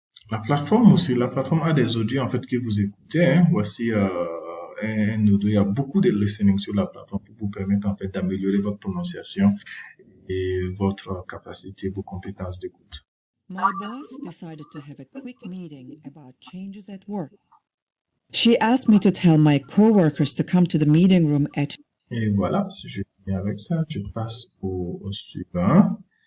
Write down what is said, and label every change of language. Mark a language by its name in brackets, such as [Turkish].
[French] La plateforme aussi, la plateforme a des audios en fait que vous écoutez. Hein. Voici un audio. Il y a beaucoup de listening sur la plateforme pour vous permettre en fait d'améliorer votre prononciation et votre capacité, vos compétences d'écoute. [English] My boss decided to have a quick meeting about changes at work. She asked me to tell my coworkers to come to the meeting room at. [French] Et voilà, si je finis avec ça, je passe au suivant.